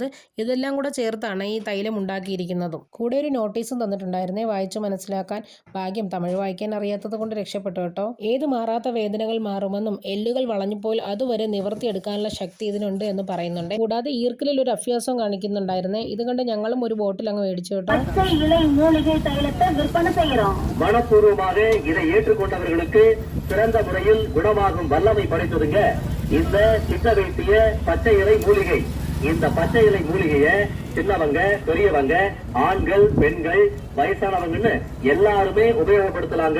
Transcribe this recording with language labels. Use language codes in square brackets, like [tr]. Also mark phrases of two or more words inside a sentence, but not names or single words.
[ml] ഇതെല്ലാം കൂടെ ചേർത്താണ് ഈ തൈലം ഉണ്ടാക്കിയിരിക്കുന്നതും. കൂടെ ഒരു നോട്ടീസും തന്നിട്ടുണ്ടായിരുന്നേ, വായിച്ചു മനസ്സിലാക്കാൻ. ഭാഗ്യം തമിഴ് വായിക്കാൻ അറിയാത്തത് കൊണ്ട് രക്ഷപ്പെട്ടു കേട്ടോ. ഏത് മാറാത്ത വേദനകൾ മാറുമെന്നും എല്ലുകൾ വളഞ്ഞപ്പോൾ അതുവരെ നിവർത്തിയെടുക്കാനുള്ള ശക്തി ഇതിനുണ്ട് എന്ന് പറയുന്നുണ്ട്. കൂടാതെ ഈർക്കിലിൽ ഒരു അഭ്യാസം കാണിക്കുന്നുണ്ടായിരുന്നേ. ഇത് കണ്ട് ഞങ്ങളും ഒരു ബോട്ടിൽ അങ്ങ് മേടിച്ചു കേട്ടോ. [ta] மனப்பூர்வமாக இதை ஏற்றுக்கொண்டவர்களுக்கு சிறந்த முறையில் குணமாகும் வல்லமை படைத்ததுங்க இந்த சின்ன வேட்டிய பச்சை இலை மூலிகை. இந்த பச்சை இலை மூலிகைய சின்னவங்க, பெரியவங்க, ஆண்கள், பெண்கள், வயசானவங்கன்னு எல்லாருமே உபயோகப்படுத்தலாங்க.